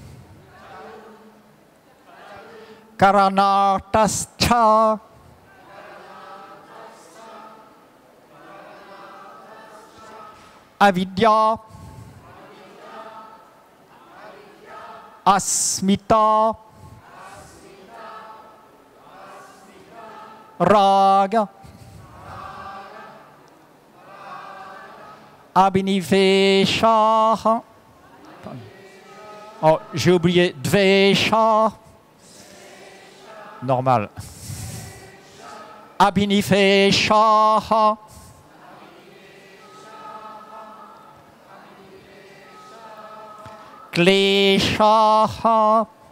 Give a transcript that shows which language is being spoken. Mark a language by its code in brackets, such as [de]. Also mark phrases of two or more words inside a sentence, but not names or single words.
[sa] करणतश्च अविद्या अस्मिता राग अभिनिवेश. [fr] Oh, j'ai oublié dvesha. Normal. Abhinivesha. Klesha.